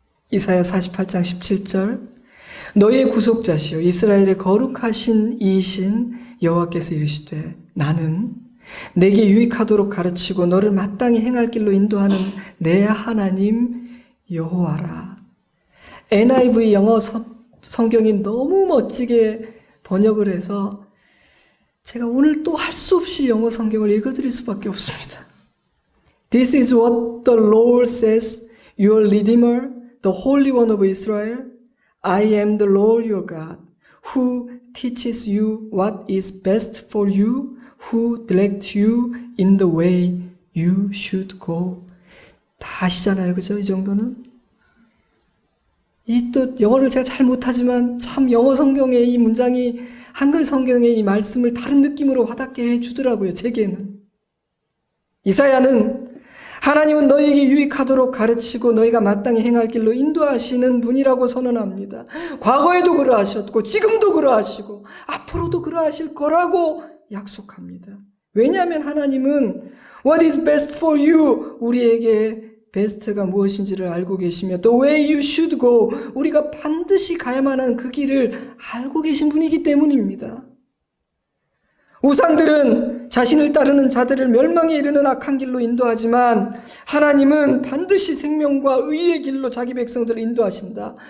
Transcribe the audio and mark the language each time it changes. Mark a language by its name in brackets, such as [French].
[Korean] 이사야 48장 17절 너희의 구속자시요 이스라엘의 거룩하신 이이신 여호와께서 이르시되 나는 내게 유익하도록 가르치고 너를 마땅히 행할 길로 인도하는 내 하나님 여호와라. NIV 영어 성경이 너무 멋지게 번역을 해서 제가 오늘 또 할 수 없이 영어 성경을 읽어드릴 수밖에 없습니다. [English] This is what the Lord says, your Redeemer, the Holy One of Israel. I am the Lord your God, who teaches you what is best for you, who directs you in the way you should go. [Korean] 다 아시잖아요, 그죠? 이 정도는? 이 또 영어를 제가 잘 못하지만 참 영어 성경의 이 문장이 한글 성경의 이 말씀을 다른 느낌으로 와닿게 해주더라고요, 제게는. 이사야는 하나님은 너희에게 유익하도록 가르치고 너희가 마땅히 행할 길로 인도하시는 분이라고 선언합니다. 과거에도 그러하셨고 지금도 그러하시고 앞으로도 그러하실 거라고 약속합니다. 왜냐하면 하나님은 [English] What is best for you? [Korean] 우리에게 베스트가 무엇인지를 알고 계시며 [English] The way you should go. [Korean] 우리가 반드시 가야만 하는 그 길을 알고 계신 분이기 때문입니다. 우상들은 자신을 따르는 자들을 멸망에 이르는 악한 길로 인도하지만 하나님은 반드시 생명과 의의 길로 자기 백성들을 인도하신다.